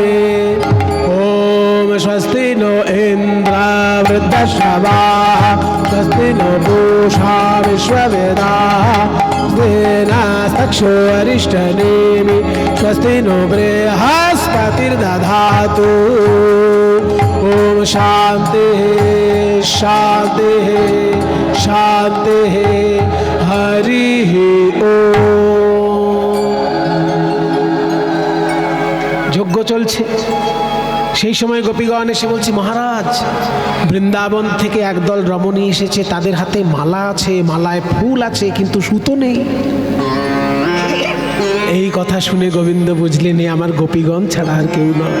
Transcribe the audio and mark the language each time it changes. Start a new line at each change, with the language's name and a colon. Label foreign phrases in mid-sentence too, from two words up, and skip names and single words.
Sanskrit: ओम स्वस्ति नो इन्द्र वृद्धश्रवाः स्वस्ति नो पूषा विश्ववेदाः स्वस्ति अरिष्टनेमि स्वस्ति नो बृहस्पतिर्दधातु ओम शान्तिः शान्तिः शान्तिः हरिः ओम।
Bangla: যজ্ঞ চলছে, সেই সময় গোপীগণ এসে বলছে, মহারাজ বৃন্দাবন থেকে একদল রমণী এসেছে, তাদের হাতে মালা আছে, মালায় ফুল আছে, কিন্তু সুতো নেই। এই কথা শুনে গোবিন্দ বুঝলেন, এ আমার গোপীগণ ছাড়া আর কেউ নয়।